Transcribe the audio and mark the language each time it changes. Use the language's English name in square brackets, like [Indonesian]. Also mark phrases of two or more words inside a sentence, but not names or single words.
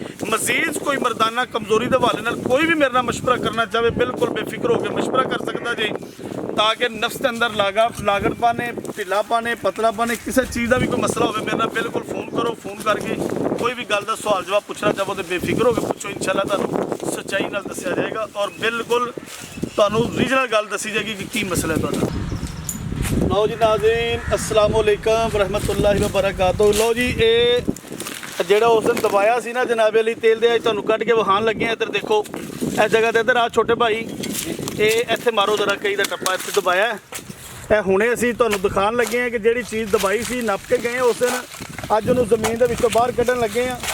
[Punjabi] ਮਜ਼ੀਦ ਕੋਈ ਮਰਦਾਨਾ ਕਮਜ਼ੋਰੀ ਦੇ ਹਵਾਲੇ ਨਾਲ ਕੋਈ ਵੀ ਮੇਰੇ ਨਾਲ ਮਸ਼ਵਰਾ ਕਰਨਾ ਚਾਹੇ ਬਿਲਕੁਲ ਬੇਫਿਕਰ ਹੋ ਕੇ ਮਸ਼ਵਰਾ ਕਰ ਸਕਦਾ ਜੇ, ਤਾਂ ਕਿ ਨਫਸ ਦੇ ਅੰਦਰ ਲਾਗੜ ਪਾਣੇ, ਢਿੱਲਾ ਪਾਣੇ, ਪਤਲਾ ਪਾਣੇ, ਕਿਸੇ ਚੀਜ਼ ਦਾ ਵੀ ਕੋਈ ਮਸਲਾ ਹੋਵੇ ਮੇਰੇ ਨਾਲ ਬਿਲਕੁਲ ਫੋਨ ਕਰੋ। ਫੋਨ ਕਰਕੇ ਕੋਈ ਵੀ ਗੱਲ ਦਾ ਸਵਾਲ ਜਵਾਬ ਪੁੱਛਣਾ ਚਾਹੋ ਤਾਂ ਬੇਫਿਕਰ ਹੋ ਕੇ ਪੁੱਛੋ। ਇੰਸ਼ਾਅੱਲਾ ਤੁਹਾਨੂੰ ਸੱਚਾਈ ਨਾਲ ਦੱਸਿਆ ਜਾਏਗਾ ਔਰ ਬਿਲਕੁਲ ਤੁਹਾਨੂੰ ਰੀਜਨਲ ਗੱਲ ਦੱਸੀ ਜਾਏਗੀ ਕਿ ਕੀ ਮਸਲਾ ਹੈ ਤੁਹਾਡਾ। ਲਓ ਜੀ ਨਾਜ਼ਰੀਨ, [Arabic] السلام عليكم ورحمة الله وبركاته. [Punjabi] ਲਓ ਜੀ, ਇਹ ਜਿਹੜਾ ਉਸ ਦਿਨ ਦਬਾਇਆ ਸੀ ਨਾ ਜਨਾਬੇ ਲਈ ਤੇਲ ਦੇ, ਤੁਹਾਨੂੰ ਕੱਢ ਕੇ ਵਿਖਾਉਣ ਲੱਗੇ ਆ। ਇੱਧਰ ਦੇਖੋ, ਇਸ ਜਗ੍ਹਾ ਤੇ ਇੱਧਰ ਆ ਛੋਟੇ ਭਾਈ, ਇਹ ਇੱਥੇ ਮਾਰੋ ਜ਼ਰਾ ਕਈ ਦਾ ਟੱਪਾ ਇੱਥੇ ਦਬਾਇਆ। ਇਹ ਹੁਣੇ ਅਸੀਂ ਤੁਹਾਨੂੰ ਦਿਖਾਉਣ ਲੱਗੇ ਆ ਕਿ ਜਿਹੜੀ ਚੀਜ਼ ਦਬਾਈ ਸੀ, ਨੱਪ ਕੇ ਗਏ ਉਸ ਦਿਨ, ਅੱਜ ਉਹਨੂੰ ਜ਼ਮੀਨ ਦੇ ਵਿੱਚੋਂ ਬਾਹਰ ਕੱਢਣ ਲੱਗੇ ਆ।